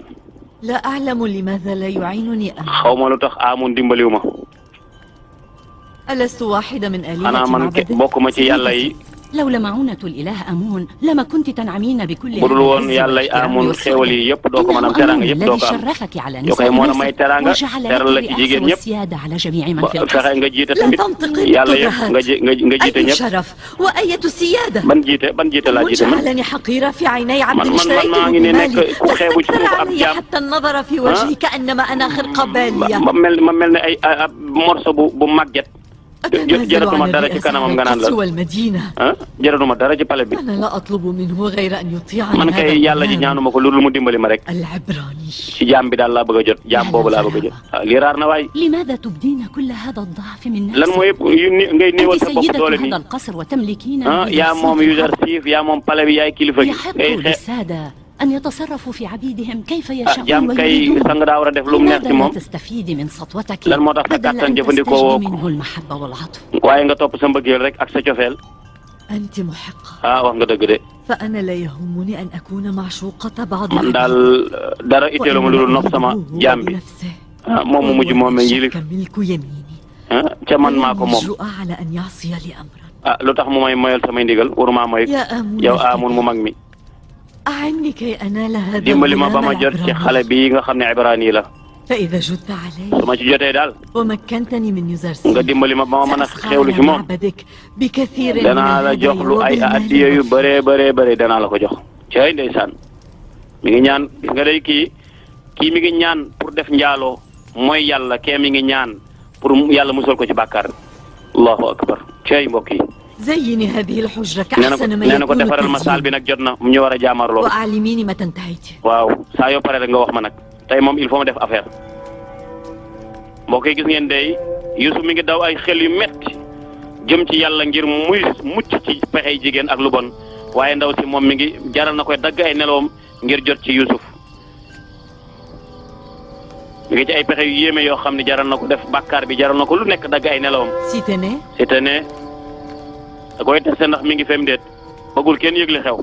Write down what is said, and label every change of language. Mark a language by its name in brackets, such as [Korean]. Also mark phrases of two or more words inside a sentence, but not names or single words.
[Arabic] لا أعلم لماذا لا يعينني أنا. [Wolof] xaw ma lu tax amun dimbaliwu ma [Arabic] ألست واحدة من [Wolof] xanaa [Arabic] آلهة [Wolof] man [Arabic] معبد؟ [Wolof] bokkuma ci yàlla yi [Arabic] لولا معونة الإله أمون لما كنت تنعمين بكل [Wolof] budul woon yàlla yi amun xéewal yi yëpp doo ko mën a am teraanga yëpp doo ko am [Arabic] شرفك على [Wolof] yoo koy moo a may teraanga teral la ci jigéen ñëpp [Arabic] والسيادة على جميع من في [Wolof] fexe [Arabic] القصر. [Wolof] nga jiite [Arabic] لا [Wolof] tamit [Arabic] تنطق [Wolof] yàlla yëpp nga jiite [Arabic] أي [Wolof] ñëpp [Arabic] شرف وأية سيادة. [Wolof] ban jiite laa jiite man [Arabic] وجعلني حقيرة في عيني عبد [Wolof] من [Arabic] اشتريته [Wolof] maa ngi ni nekk [Arabic] بمالي [Wolof] ku xeebu ci [Arabic] فاستكثر [Wolof] suuf ab [Arabic] علي [Wolof] jaam [Arabic] حتى النظر في وجهي كأنما أنا خرقة بالية. [Wolof] ma mel ne ay morso bu màgget jaratuma dara ci kanamam nga naan la jaratuma dara ci pale bi man kay yàlla ji ñaanuma ko loolu mu dimbali ma rek ci jaam bi daal laa bëgg a jot jaam boobu laa bëgg a jot lii raar na waay lan mooy yëpp ngay néewal sa bopp doole nii yaa moom Yuzarsif yaa moom pale bi yaay kilifa gi ngay xeex [Arabic] أن يتصرفوا في عبيدهم كيف يشاءون [Wolof] jaam kay sang daa war a def lu mu neex ci moom [Arabic] تستفيد من سطوتك [Wolof] lan moo tax sa kàttan jëfandikoo woo [Arabic] منه المحبة والعطف [Wolof] waaye nga topp sa mbëggeel rek ak sa cofeel [Arabic] أنت محقة [Wolof] wax nga dëgg de [Arabic] فأنا لا يهمني أن أكون معشوقة بعض [Wolof] man daal dara itteelu ma lu dul nopp sama jaam bi moom mu mujj moom yilif [Arabic] ملك يميني [Wolof] ca man maa ko moom [Arabic] على أن يعصي لي أمرا [Wolof] lu tax mu may moyal samay ndigal waruma moy yow Aamun mu mag mi [Arabic] أعني كي أنال هذا [Wolof] dimbali ma ba ma jot ci xale bii nga xam ne Ibrani la [Arabic] فإذا جدت علي [Wolof] su ma ci jotee daal [Arabic] ومكنتني من يوزرسيف [Wolof] nga dimbali ma ba ma mën a xewlu ci moom [Arabic] بكثير [Wolof] danaa la jox lu ay addiya yu bëree bëree bëri danaa la ko jox cay ndeysaan mi ngi ñaan gis nga day kii mi ngi ñaan pour def njaaloo mooy yàlla kee mi ngi ñaan pour yàlla musal ko ci bàkkaar [Arabic] الله أكبر [Wolof] cay mbokk yi [Arabic] زيني هذه الحجرة كأحسن ما [Wolof] nee na ko defaral ma saal bi nag jot na mu ñu war a jaamarloo [Arabic] وأعلميني متى انتهيت [Wolof] waaw saa yoo pare rek nga wax ma nag tey moom [French] il faut [Wolof] ma def affaire mbokk yi gis ngeen day Yusuf mi ngi daw ay xel yu metti jëm ci yàlla ngir muy mucc ci pexey jigéen ak lu bon waaye ndaw si moom mi ngi jaral na koy dagg ay nelawam ngir jot ci Yusuf mi ngi ci ay pexe yu yéeme yoo xam ne jaral na ko def bàkkaar bi jaral na ko lu nekk dagg ay nelawam si te ne da koy testé ndax mi ngi fem déet bëggul kenn yëgle xew